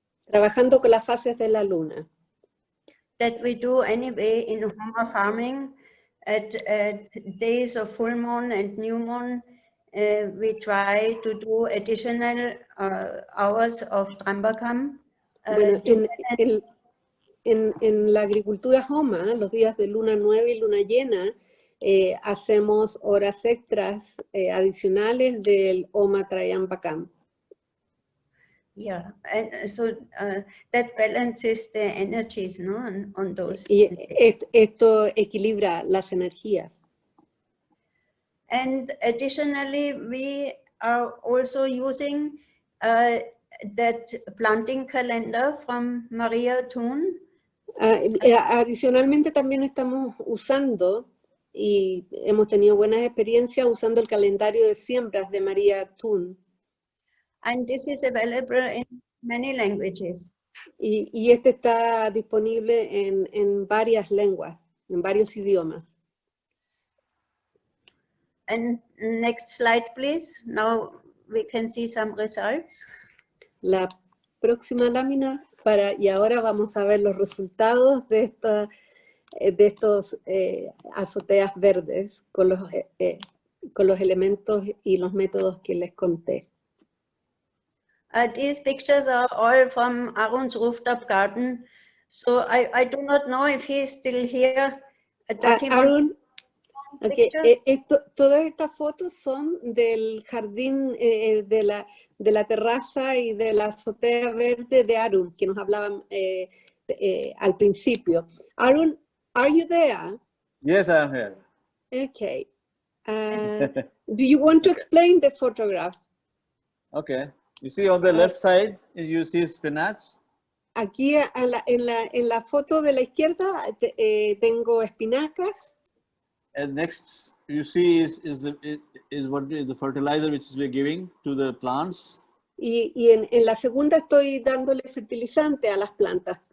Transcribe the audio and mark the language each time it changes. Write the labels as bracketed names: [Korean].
[Spanish] Trabajando con las fases de la luna. [English] That we do anyway in Homa farming at days of full moon and new moon. We try to do additional hours of Trambakam. [Spanish] Bueno, en la agricultura Homa, los días de luna nueva y luna llena, hacemos horas extras adicionales del Homa Trayambakam. [English] Yeah, and so that balances the energies, no, on those. [Spanish] Y esto equilibra las energías. [English] And additionally, we are also using that planting calendar from Maria Thun. [Spanish] Adicionalmente también estamos usando y hemos tenido buenas experiencias usando el calendario de siembras de Maria Thun. [English] And this is available in many languages. [Spanish] Y este está disponible en varias lenguas, en varios idiomas. [English] And next slide, please. Now we can see some results. [Spanish] La próxima lámina, y ahora vamos a ver los resultados de estos azoteas verdes con los elementos y los métodos que les conté. [English] These pictures are all from Arun's rooftop garden. So I do not know if he is still here. Does he Arun, Okay. [Spanish] Todas estas fotos son del jardín, de la terraza y de la azotea verde de Arun, que nos hablaban al principio. [English] Arun, are you there? Yes, I am here. Okay. Do you want to explain the photograph? Okay. You see on the left side, you see spinach. [Spanish] Aquí en la foto de la izquierda tengo espinacas. [English] And next you see is the fertilizer which we're giving to the plants. [Spanish] Y en la segunda estoy dándole fertilizante a las plantas.